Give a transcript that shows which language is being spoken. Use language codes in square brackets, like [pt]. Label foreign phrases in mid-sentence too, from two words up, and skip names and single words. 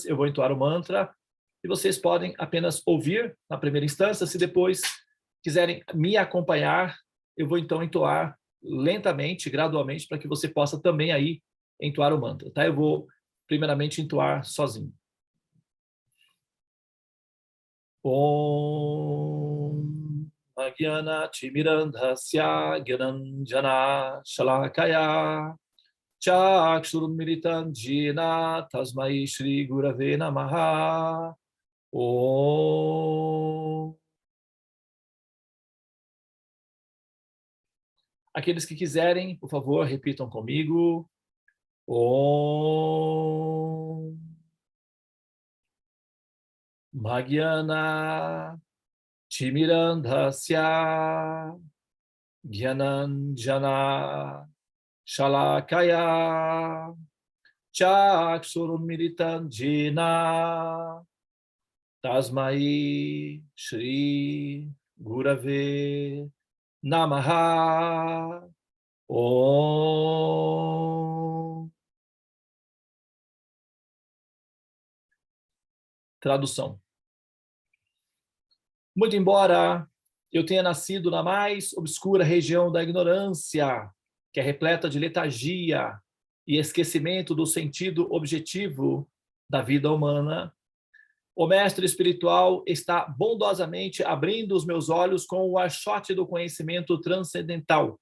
[pt] Eu vou entoar o mantra e vocês podem apenas ouvir na primeira instância. Se depois quiserem me acompanhar, eu vou então entoar lentamente, gradualmente, para que você possa também aí entoar o mantra, tá? Eu vou primeiramente entoar sozinho. [sa] Om Agyana Timirandhasya Gyananjana Shalakaya Chakshurumilitam Jena Tasmai Shri Gurave Namaha. Om. [pt] Aqueles que quiserem, por favor, repitam comigo. [sa] Om. Magyana Timirandhasya Gyananjana Shalakaya Chakshurumilitam Jena Tasmai Shri Gurave Namaha. Om. [pt] Tradução. Muito embora eu tenha nascido na mais obscura região da ignorância, que é repleta de letargia e esquecimento do sentido objetivo da vida humana, o mestre espiritual está bondosamente abrindo os meus olhos com o achote do conhecimento transcendental.